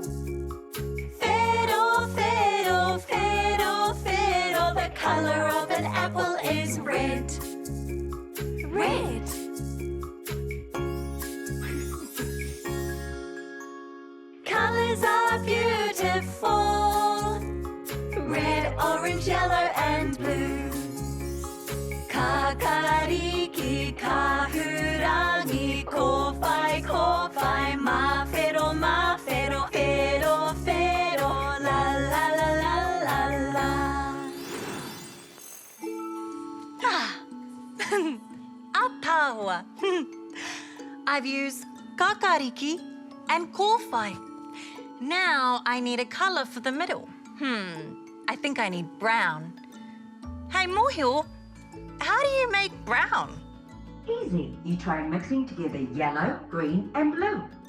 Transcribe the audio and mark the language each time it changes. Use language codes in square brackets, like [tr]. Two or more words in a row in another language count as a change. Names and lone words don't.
[en] Fiddle, fiddle, fiddle, fiddle, the colour of an apple is red. Red. Colours are beautiful. Red, orange, yellow and blue. [mi] Kakariki, kahurangi, kōwhai, kōwhai, mawhero, mawhero, whero, whero, la la la la la la. Apahua. [en] I've used kakariki and kōwhai. Now I need a colour for the middle. I think I need brown. Hey, Mōhio, how do you make brown? Easy. You try mixing together yellow, green and blue.